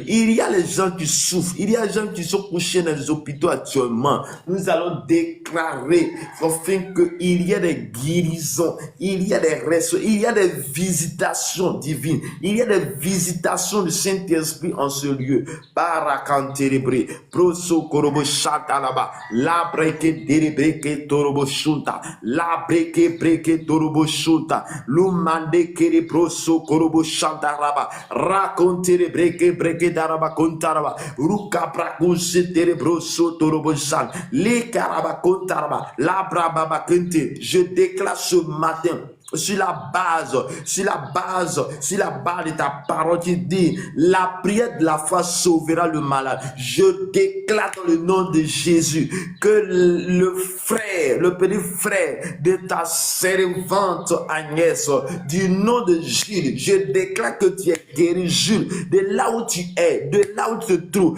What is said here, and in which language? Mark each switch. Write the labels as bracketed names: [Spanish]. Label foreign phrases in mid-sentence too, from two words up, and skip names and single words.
[French] Il y a les gens qui souffrent. Il y a les gens qui sont couchés dans les hôpitaux actuellement. Nous allons déclarer afin qu'il y ait des guérisons, il y a des restos, il y a des visitations divines. Il y a des visitations du Saint-Esprit en ce lieu. Barakanterebre. Proso korobo shata laba, la breke derebreke torobo shunta, la breke torobo shunta, lumande kere proso korobo shanta laba, racontere breke daraba kontaraba, ruka brakunse terebroso torobo shan, le karaba kontaraba, la brababa kente. Je déclare ce matin, sur la base de ta parole qui dit la prière de la foi sauvera le malade. Je déclare dans le nom de Jésus que le petit frère de ta servante Agnès, du nom de Jules, je déclare que tu es guéri, Jules, de là où tu es, de là où tu te trouves.